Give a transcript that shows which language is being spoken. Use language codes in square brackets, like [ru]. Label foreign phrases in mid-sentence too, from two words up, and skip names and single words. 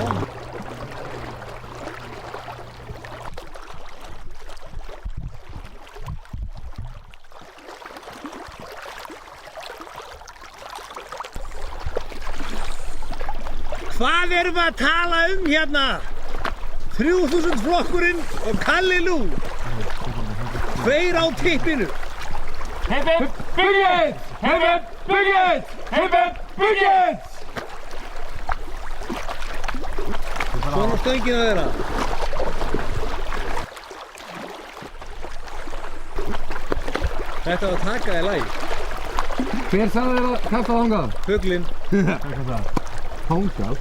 [is] Hvað erum við að tala hérna? 3000 flokkurinn og Kalli Lú. Tveir á tippinu. [en] Hip hip budget! Hip hip budget! Hip hip budget! [is] Svona stöngin að vera. Þetta var að taka í lagi. Hver sagði þér að kasta þangað? Fuglinn. Þangað?